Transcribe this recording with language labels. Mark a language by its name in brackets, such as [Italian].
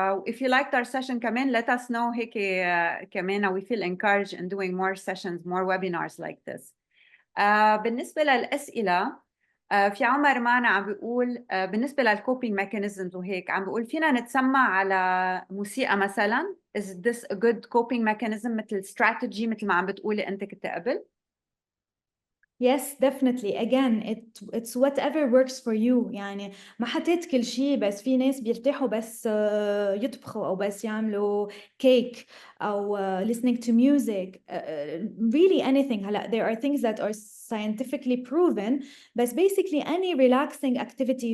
[English] If you liked our session كمان let us know [Arabic] هيك كمان. [English] We feel encouraged in doing more sessions, more webinars like this. [Arabic] بالنسبة للأسئلة في عمر معنا عم بيقول بالنسبة للكوبينج ميكانيزمز وهيك عم بيقول فينا نتسمع على موسيقى مثلا. [English] Is this a good coping mechanism مثل strategy [Arabic] مثل ما عم بتقولي أنت كنت قبل؟ [English] Yes, definitely. Again, it's whatever works for you. [Arabic] يعني ما حطيت كل شيء، بس في ناس بيرتاحوا بس يطبخوا أو بس يعملوا كيك أو [English] listening to music. Really anything. هلا there are things that are scientifically proven, but basically any relaxing activity.